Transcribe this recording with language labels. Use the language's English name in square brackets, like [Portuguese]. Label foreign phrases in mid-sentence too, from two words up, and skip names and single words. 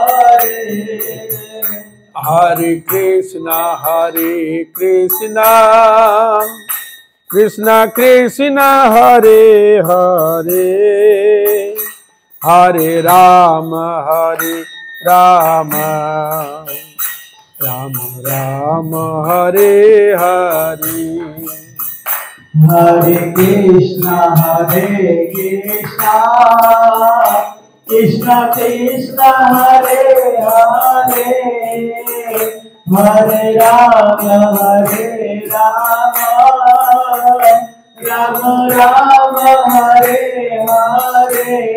[Sanskrit] হরে কৃষ্ণ কৃষ্ণ কৃষ্ণ হরে হরে, হরে রাম রাম রাম রাম হরে হরে। हरे कृष्णा कृष्णा कृष्णा हरे हरे, हरे राम राम राम हरे हरे।